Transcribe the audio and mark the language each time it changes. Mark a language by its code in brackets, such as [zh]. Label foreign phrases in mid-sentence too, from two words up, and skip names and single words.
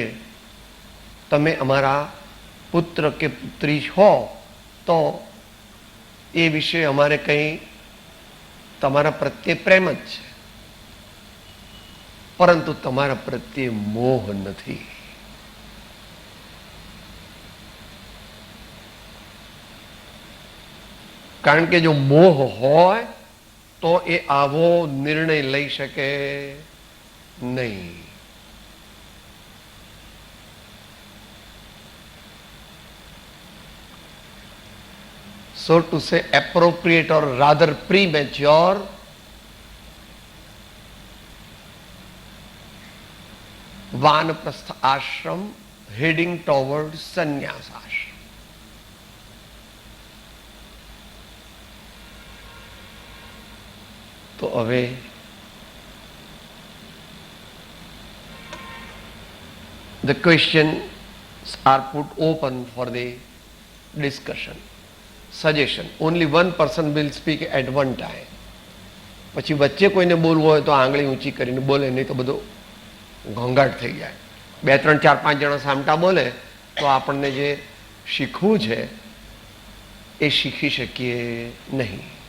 [gu] તમે અમારા પુત્ર કે પુત્રી હો તો એ વિશે અમારે કંઈ તમારા પ્રત્યે પ્રેમ જ છે, પરંતુ તમારા પ્રત્યે મોહ નથી. કારણ કે જો મોહ હોય તો એ આવો નિર્ણય લઈ શકે નહીં. [en] So to say appropriate or rather premature Vanaprastha ashram heading towards sannyas ashram. [gu] તો હવે [en] the questions are put open for the discussion. Suggestion. Only one person will speak at one time. [gu] પછી વચ્ચે કોઈને બોલવું હોય તો આંગળી ઊંચી કરીને બોલે, નહીં તો બધું ઘોંઘાટ થઈ જાય. 2, 3, 4, 5 જણા સામટા બોલે તો આપણને જે શીખવું છે એ શીખી શકીએ નહીં.